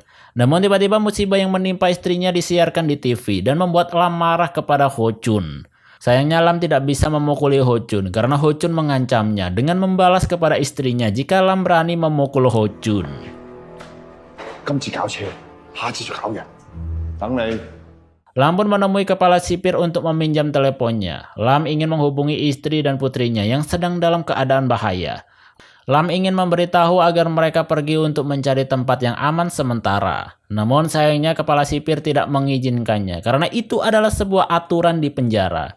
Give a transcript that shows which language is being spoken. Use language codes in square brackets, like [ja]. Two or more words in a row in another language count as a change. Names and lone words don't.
[id] Namun tiba-tiba musibah yang menimpa istrinya disiarkan di TV dan membuat Lam marah kepada Ho Chun. Sayangnya Lam tidak bisa memukuli Ho Chun karena Ho Chun mengancamnya dengan membalas kepada istrinya jika Lam berani memukul Ho Chun. [yue] 今次搞錯，下次再搞嘢。等你。 [id] Lam pun menemui kepala sipir untuk meminjam teleponnya. Lam ingin menghubungi istri dan putrinya yang sedang dalam keadaan bahaya. Lam ingin memberitahu agar mereka pergi untuk mencari tempat yang aman sementara. Namun sayangnya kepala sipir tidak mengizinkannya karena itu adalah sebuah aturan di penjara.